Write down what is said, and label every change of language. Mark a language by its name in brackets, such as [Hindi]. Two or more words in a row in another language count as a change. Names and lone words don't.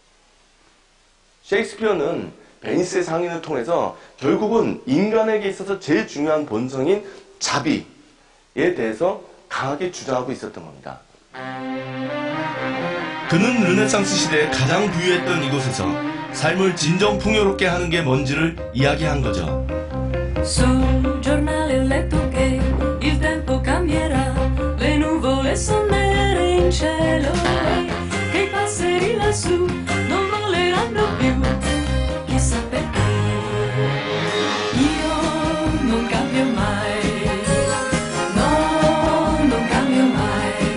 [Korean] 셰익스피어는 베니스의 상인을 통해서 결국은 인간에게 있어서 제일 중요한 본성인 자비에 대해서 강하게 주장하고 있었던 겁니다. 그는 르네상스 시대에 가장 부유했던 이곳에서 삶을 진정 풍요롭게 하는 게 뭔지를 이야기한 거죠. [Italian] Sul giornale ho letto che il tempo cambierà, le nuvole sono nere in cielo e che i passeri lassù non voleranno più, chissà perché. Io non cambio mai, no, non cambio mai.